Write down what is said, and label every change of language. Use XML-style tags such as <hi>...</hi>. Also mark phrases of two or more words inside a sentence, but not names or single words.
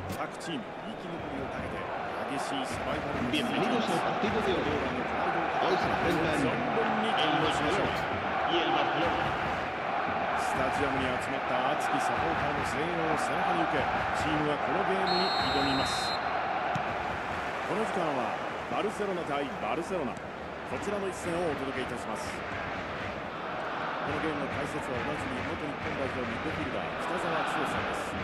<ja>各チーム生き残りをかけて激しいサバイバルに</ja> <es>Bienvenidos al partido de hoy. Hoy se enfrentan el Barcelona y el Barcelona.</es> <ja>スタジアムに集まった熱きサポーターの声援を背中に受け、チームはこのゲームに挑みます。この時間はバルセロナ対バルセロナ、こちらの一戦をお届けいたします。このゲームの解説はおなじみ元日本代表ミッドフィルダー北澤剛さんです。</ja>